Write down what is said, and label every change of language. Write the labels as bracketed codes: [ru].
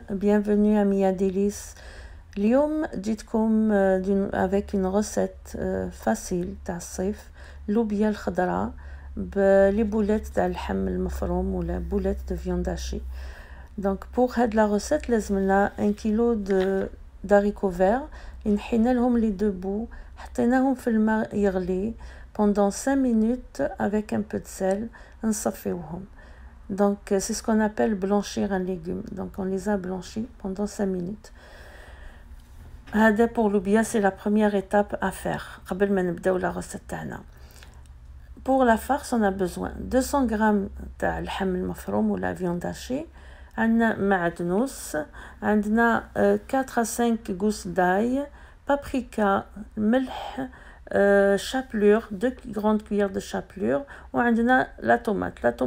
[fr] bienvenue à Mia Délices. [ar] اليوم جيتكم [fr] avec une recette facile [ar] تاع الصيف، لوبيا الخضراء بلي بولات تاع اللحم المفروم ولا بولات دو viande hachée. [fr] Donc pour [ar] هاد [fr] la recette [ar] لازم لنا 1 كيلو [fr] d'haricots verts، [ar] نحينا لهم لي دو بو، حطيناهم في الماء يغلي [fr] pendant 5 minutes avec un peu de sel، [ar] نصفيوهم. [fr] Donc c'est ce qu'on appelle blanchir un légume. Donc on les a blanchis pendant 5 minutes. هذا pour l'oubia, c'est la première étape à faire [ar] قبل ما نبداو [fr] la recette تاعنا. Pour la farce, on a besoin 200 grammes [ar] تاع اللحم المفروم ولا [fr] viande hachée، [ar] عندنا معدنوس، عندنا [fr] 4 à 5 gousses d'ail، paprika، ملح، chapelure، 2 grandes cuillères de chapelure، ou la tomate.